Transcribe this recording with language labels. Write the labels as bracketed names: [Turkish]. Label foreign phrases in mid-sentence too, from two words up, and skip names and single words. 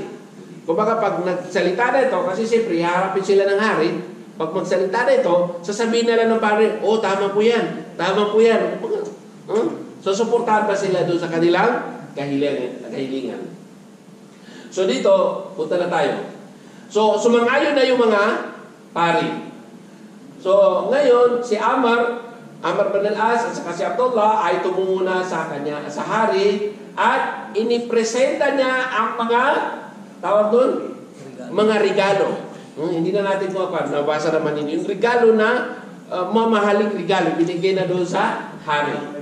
[Filipino] Kumbaga pag nagsalita na ito, kasi siyempre haharapin sila ng hari, pag magsalita na ito, sasabihin nila ng pare, tama po yan. So suportahan pa sila doon sa kanilang kahilingan. So dito, punta na tayo. So sumang-ayon na yung mga pari. So ngayon, si Amar bin al-As at saka si Abdullah ay tumungo na sa hari at inipresenta niya ang mga tawag doon, mga regalo. Hindi na natin nabasa naman ninyo. Yung regalo na mamahaling regalo binigay na doon sa hari.